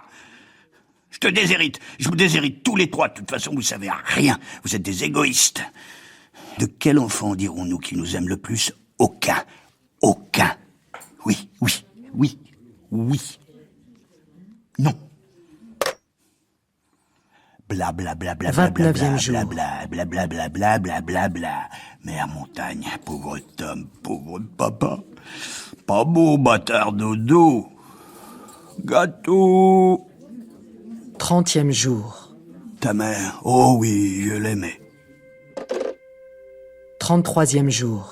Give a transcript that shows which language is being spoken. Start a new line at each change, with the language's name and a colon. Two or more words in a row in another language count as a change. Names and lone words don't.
French: Je te déshérite, je vous déshérite tous les trois, de toute façon vous savez rien, vous êtes des égoïstes. De quel enfant dirons-nous qui nous aime le plus? Aucun, aucun. Oui, oui, oui, oui. Non. Bla bla bla bla bla bla 29e jour. bla bla bla bla bla bla bla bla. Mère montagne, pauvre Tom, pauvre papa. Pas beau, bâtard dodo. Gâteau. 30e jour. Ta mère, oh oui, je l'aimais. 33e jour.